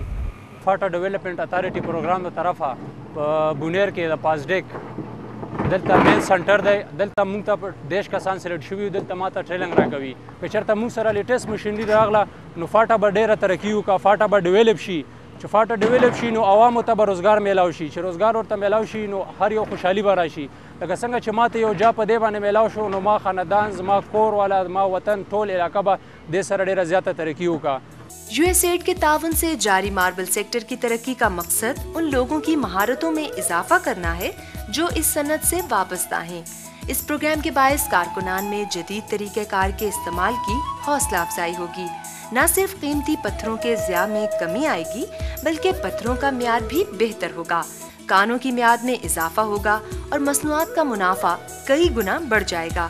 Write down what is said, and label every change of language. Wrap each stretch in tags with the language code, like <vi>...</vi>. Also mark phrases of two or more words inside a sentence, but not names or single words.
<ps>فاټا ډیولپمنٹ اتھارټي پروګرام د طرفه په بونیر کې د پازډیک دلته</ps> <en>main center</en> <ps>دی دلته موږ ته دیش کسان سلیکټ شوي یو دلته ماته ټریننګ راکوي که چېرته موږ سره</ps> <en>latest machinery</en> <ps>راغله نو فاټا به ډېره ترقي وکړه فاټا به ډیولپ شي چې فاټا ډیولپ شي نو عوامو ته به روزګار میلاو شي چې روزګار ورته میلاو شي نو هر یو خوشحالي به راشي لکه څنګه چې ماته یو جا په دې باندې میلاو شو نو ما خاندان زما کور والا زما وطن ټول علاقه به دې سره ډېره زیاته ترقي وکړه.</ps> <ur>USAID کے تعاون سے جاری ماربل سیکٹر کی ترقی کا مقصد ان لوگوں کی مہارتوں میں اضافہ کرنا ہے جو اس صنعت سے وابستہ ہیں. اس پروگرام کے باعث کارکنان میں جدید طریقہ کار کے استعمال کی حوصلہ افزائی ہوگی. نہ صرف قیمتی پتھروں کے ضیاع میں کمی آئے گی بلکہ پتھروں کا معیار بھی بہتر ہوگا، کانوں کی میعاد میں اضافہ ہوگا اور مصنوعات کا منافع کئی گنا بڑھ جائے گا.</ur>